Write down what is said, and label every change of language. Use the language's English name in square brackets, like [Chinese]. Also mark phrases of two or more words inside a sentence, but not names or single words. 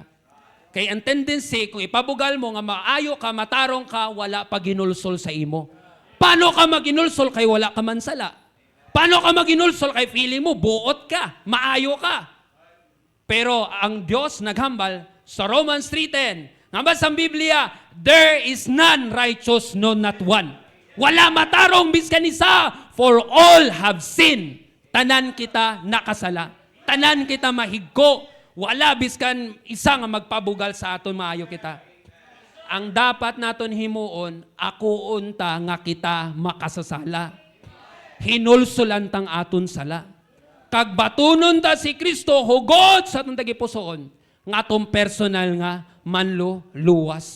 [Hiligaynon] Kaya ang tendency, kung ipabugal mo nga maayo ka, matarong ka, wala pa ginulsol sa imo. Paano ka maginulsol kay wala ka man sala? Paano ka maginulsol kay feeling mo, buot ka, maayo ka? Pero ang Diyos naghambal sa Romans 3:10, ngambal sa Biblia, [English] there is none righteous, no not one. [Hiligaynon] Wala matarong biskan isa, [English] for all have sinned. [Hiligaynon] Tanan kita nakasala. Tanan kita mahigko. Wala biskan isa nga magpabugal sa aton maayo kita. Ang dapat naton himuon, ako unta nga kita makasasala. Hinulsulan tang aton sala. Kag batunon ta si Kristo hugot sa atong tagipusoon nga atong personal nga manlo luwas.